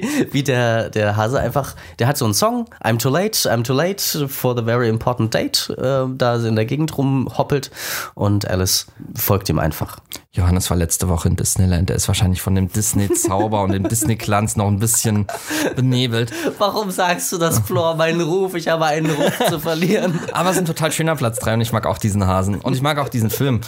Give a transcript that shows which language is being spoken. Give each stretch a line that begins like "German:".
German: wie der Hase einfach, der hat so einen Song.
English: I'm too late for the very important date.
German: Da sie in der Gegend rumhoppelt und Alice folgt ihm einfach. Johannes war letzte Woche in Disneyland. Er ist wahrscheinlich von dem Disney-Zauber und dem Disney-Glanz noch ein bisschen benebelt. Warum sagst du das, Flor? Mein Ruf. Ich habe einen Ruf zu verlieren. Aber es ist ein total schöner Platz 3 und ich mag auch diesen Hasen. Und ich mag auch diesen Film.